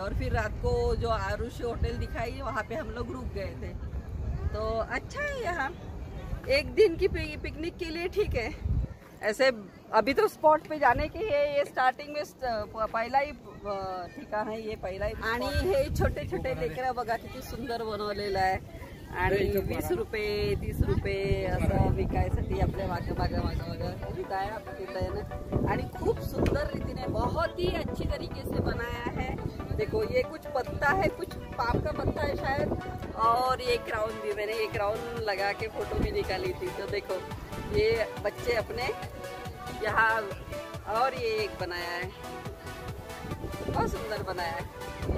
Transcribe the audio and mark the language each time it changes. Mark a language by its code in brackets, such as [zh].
[hi] और फिर रात को जो आरुषि होटल दिखाई, वहाँ पे हम लोग रुक गए थे। तो अच्छा है यहाँ, एक दिन की पिकनिक के लिए ठीक है। ऐसे अभी तो स्पॉट पे जाने की है। ये स्टार्टिंग में पहिला ही ठिकाण है, ये पहिला ही। [mr] आणि हे छोटे छोटे लेकरं बघा किती सुंदर बनवलेलं आहे। आणि 20 रुपये 30 रुपये असं विकायसाठी आपल्या मागं तिथं आहे ना। आणि खूप सुंदर रीतीने, [hi] बहुत ही अच्छी तरीके से बनाया है। देखो ये कुछ पत्ता है, कुछ पाम का पत्ता है शायद। और ये क्राउन भी, मैंने ये क्राउन लगा के फोटो भी निकाली थी। तो देखो ये बच्चे अपने यहाँ, और ये एक बनाया है, बहुत सुंदर बनाया है।